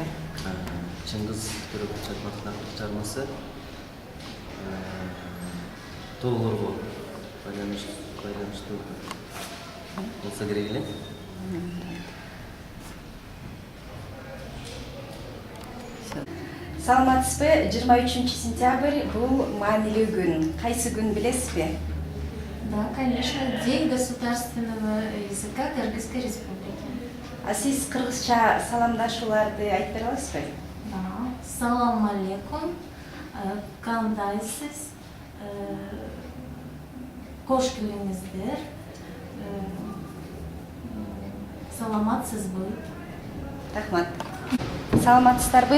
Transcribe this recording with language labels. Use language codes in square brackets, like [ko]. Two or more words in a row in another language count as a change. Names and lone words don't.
[ky] Чыңгыз Айтматовдун акыркы чыгармасы тоолорго байланыштуу болсо керек эле. Саламатсызбы? 23-сентябрь бул маанилүү күн. Кайсы күн билесизби? [ru] Да, конечно, День государственного языка Кыргызской республики. [ky] А сиз кыргызча саламдашууларды айтып бере аласызбы? Да. Салам алейкум, кандайсыз, кош келиңиздер, саламатсызбы. Рахмат. Саламатсыздарбы?